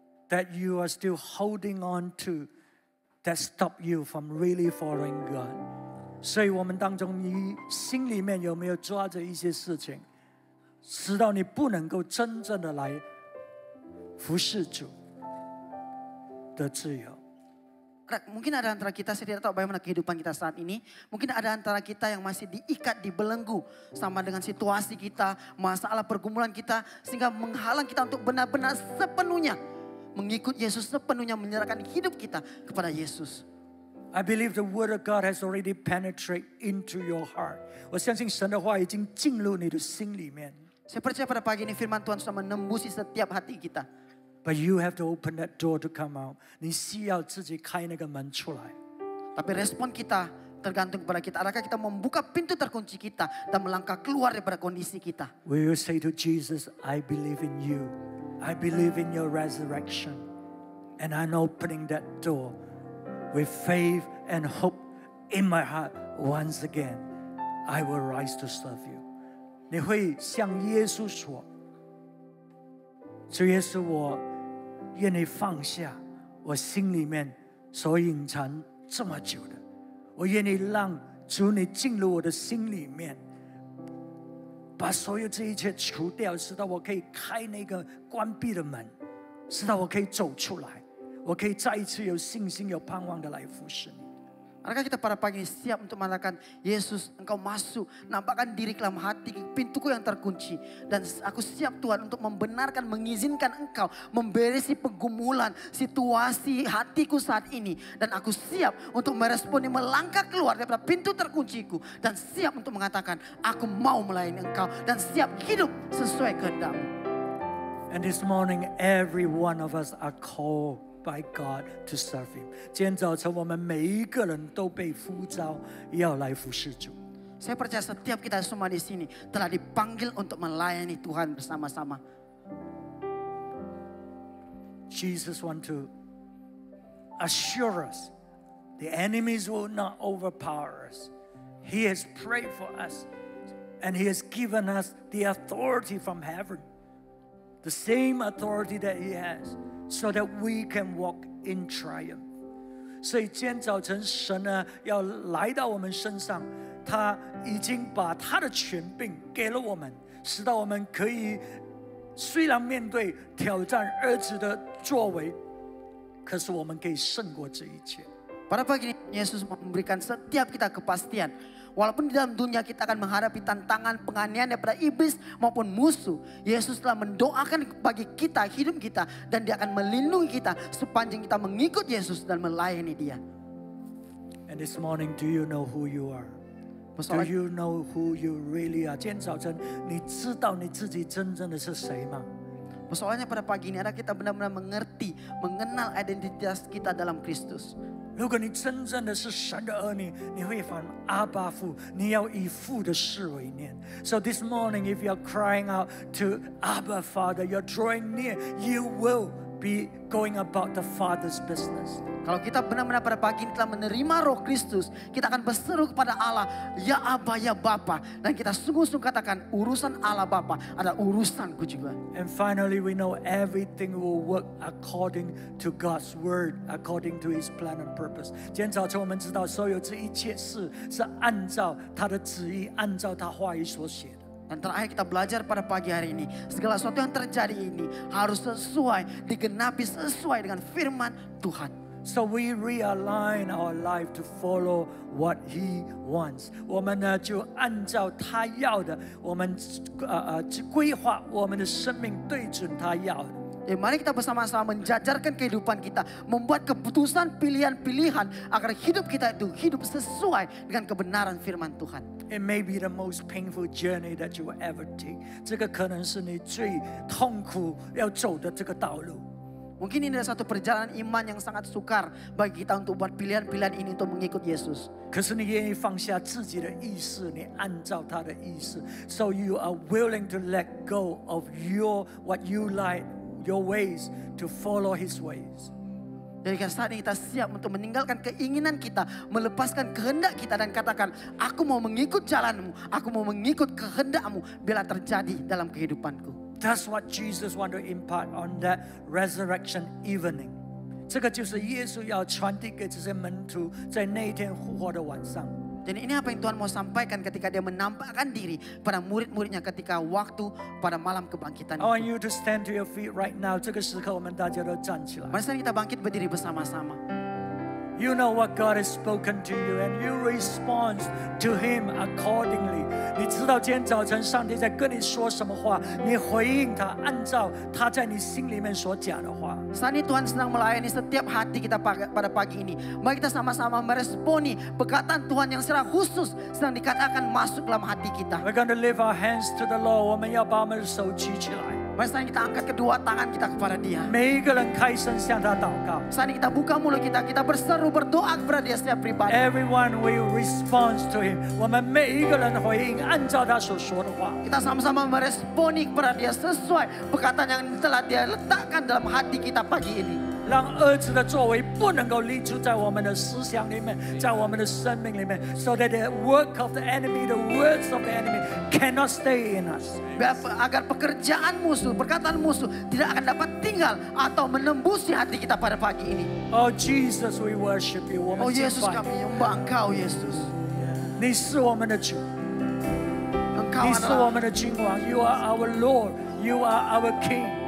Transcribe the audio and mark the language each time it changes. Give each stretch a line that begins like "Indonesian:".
English: That you are still holding on to that stop you from really following God?
Chinese: 所以我们当中，你心里面有没有抓着一些事情，使到你不能够真正的来服侍主的自由？
Indonesian: Mungkin ada antara kita, saya tidak tahu bagaimana kehidupan kita saat ini. Mungkin ada antara kita yang masih diikat, dibelenggu sama dengan situasi kita, masalah pergumulan kita, sehingga menghalang kita untuk benar-benar sepenuhnya mengikut Yesus, sepenuhnya menyerahkan hidup kita kepada Yesus.
English: I believe the word of God has already penetrated into your heart.
Chinese: 我相信神的话已经进入你的心里面。
Indonesian: Saya percaya pada pagi ini firman Tuhan sudah menembusi setiap hati kita.
English: But you have to open that door to come out.
Chinese: 你需要自己开那个门出来。
Indonesian: Tapi respon kita tergantung kepada kita. Adakah kita membuka pintu terkunci kita dan melangkah keluar daripada kondisi kita?
English: We will say to Jesus, I believe in you. I believe in your resurrection. And I'm opening that door with faith and hope in my heart. Once again, I will rise to serve you.
Chinese: 你会向耶稣说，主耶稣，我愿意放下我心里面所隐藏这么久的，我愿意让主你进入我的心里面，把所有这一切除掉，使到我可以开那个关闭的门，使到我可以走出来，我可以再一次有信心、有盼望的来服侍你。
Indonesian: Adakah kita pada pagi ini siap untuk mengatakan, Yesus engkau masuk, nampakkan diri ke dalam hati, pintuku yang terkunci. Dan aku siap Tuhan untuk membenarkan, mengizinkan engkau memberesi pergumulan, situasi hatiku saat ini. Dan aku siap untuk meresponi, melangkah keluar daripada pintu terkunciku. Dan siap untuk mengatakan, aku mau melayani engkau. Dan siap hidup sesuai kehendak-Mu.
English: And this morning, every one of us are called by God to serve Him。
Chinese: 今天早晨，我们每一个人都被呼召要来服侍主。
Indonesian: Saya percaya setiap kita semua di sini telah dipanggil untuk melayani Tuhan bersama-sama.
English: Jesus want to assure us the enemies will not overpower us. He has prayed for us and He has given us the authority from heaven. The same authority that He has so that we can walk in triumph.
Chinese: 所以今天早晨神呢要来到我们身上，他已经把他的权柄给了我们，使到我们可以虽然面对挑战儿子的作为，可是我们可以胜过这一切。
Indonesian: Pada pagi ini Yesus memberikan setiap kita kepastian. Walaupun di dalam dunia kita akan menghadapi tantangan penganiayaan daripada iblis maupun musuh. Yesus telah mendoakan bagi kita, hidup kita. Dan Dia akan melindungi kita sepanjang kita mengikut Yesus dan melayani Dia.
English: And this morning, do you know who you are? Do you know who you really are?
Chinese: 今天早晨，你知道你自己真正的是谁吗？
Indonesian: Persoalannya pada pagi ini adalah kita benar-benar mengerti, mengenal identitas kita dalam Kristus.
Chinese: 如果你真正的是神的儿女，你会喊阿爸父，你要以父的事为念。
English: So this morning, if you are crying out to Abba Father, you're drawing near, you will be going about the Father's business.
Indonesian: Kalau kita benar-benar pada pagi ini telah menerima Roh Kristus, kita akan berseru kepada Allah, ya Aba, ya Bapa. Dan kita sungguh-sungguh katakan, urusan Allah Bapa ada urusanku juga.
English: And finally, we know everything will work according to God's word, according to His plan and purpose.
Chinese: 今天早晨我们知道，所有这一切事是按照他的旨意，按照他话语所写的。
Indonesian: Dan terakhir kita belajar pada pagi hari ini, segala sesuatu yang terjadi ini harus sesuai, digenapi sesuai dengan firman Tuhan.
English: So we realign our life to follow what He wants.
Chinese: 我们呢就按照他要的，我们规划我们的生命对准他要的。
Indonesian: Mari kita bersama-sama menjajarkan kehidupan kita, membuat keputusan pilihan-pilihan agar hidup kita itu hidup sesuai dengan kebenaran firman Tuhan.
English: It may be the most painful journey that you will ever take.
Chinese: 这个可能是你最痛苦要走的这个道路。
Indonesian: Mungkin ini adalah satu perjalanan iman yang sangat sukar bagi kita untuk buat pilihan-pilihan ini untuk mengikut Yesus.
Chinese: 可是你愿意放下自己的意识，你按照他的意识。
English: So you are willing to let go of what you like, your ways, to follow His ways.
Indonesian: Jadi saat ini kita siap untuk meninggalkan keinginan kita, melepaskan kehendak kita dan katakan, aku mau mengikut jalanmu, aku mau mengikut kehendakmu bila terjadi dalam kehidupanku.
English: That's what Jesus want to impart on that resurrection evening.
Chinese: 这个就是耶稣要传递给这些门徒在那一天复活的晚上。
Indonesian: Jadi ini apa yang Tuhan mau sampaikan ketika Dia menampakkan diri pada murid-muridnya ketika waktu pada malam kebangkitan
English: I want you to stand to your feet right now.
Chinese: 这个时刻，我们大家都站起来。
Indonesian: Mari sekarang kita bangkit berdiri bersama-sama.
English: You know what God has spoken to you, and you respond to Him accordingly.
Chinese: 你知道今天早晨上帝在跟你说什么话，你回应他，按照他在你心里面所讲的话。
Indonesian: Saat ini Tuhan sedang melayani setiap hati kita pada pagi ini. Mari kita sama-sama meresponi perkataan Tuhan yang secara khusus sedang dikatakan masuk dalam hati kita.
English: We're going to lift our hands to the Lord.
Chinese: 我们要把我们的手举起来。
Indonesian: Mari sekarang kita angkat kedua tangan kita kepada Dia.
Chinese: 每一个人开声向他祷告。
Indonesian: Saat ini kita buka mulut kita berseru berdoa kepada Dia setiap pribadi.
English: Everyone will respond to Him.
Chinese: 我们每一个人回应，按照他所说的话。
Indonesian: Kita sama-sama meresponi kepada Dia sesuai perkataan yang telah Dia letakkan dalam hati kita pagi ini.
Chinese: 让儿子的作为不能够立足在我们的思想里面，在我们的生命里面 ，
English: so that the work of the enemy, the words of the enemy cannot stay in us.
Indonesian: Agar pekerjaan musuh, perkataan musuh tidak akan dapat tinggal atau menembusi hati kita pada pagi ini.
English: Oh Jesus, we worship you.
Chinese: 我们 Oh 敬
Indonesian: Yesus
Chinese: 拜
Indonesian: kami menyembah Engkau Yesus.
Chinese: 你是我们的主，
Indonesian: Engkau
Chinese: 你是我们的君王。
English: You are our Lord. You are our King.